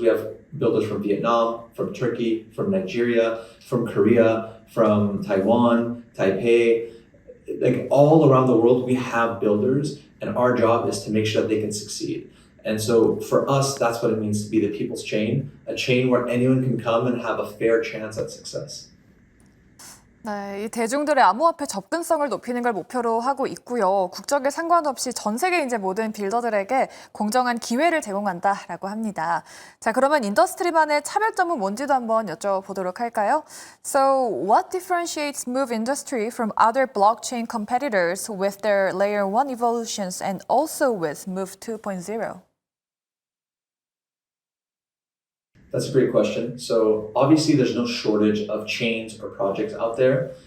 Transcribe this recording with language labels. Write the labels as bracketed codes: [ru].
[en] We have builders from Vietnam, from Turkey, from Nigeria, from Korea, from Taiwan, Taipei, like all around the world, we have builders. And our job is to make sure that they can succeed. And so for us, that's what it means to be the people's chain, a chain where anyone can come and have a fair chance at success. [ko] 네, 이 대중들의 암호화폐 접근성을 높이는 걸 목표로 하고 있고요. 국적에 상관없이 전 세계 이제 모든 빌더들에게 공정한 기회를 제공한다라고 합니다. 자, 그러면 인더스트리만의 차별점은 뭔지도 한번 여쭤보도록 할까요? [en] So, what differentiates Move Industry from other blockchain competitors with their Layer 1 evolutions and also with Move 2.0? That's a great question. So obviously there's no shortage of chains or projects out there.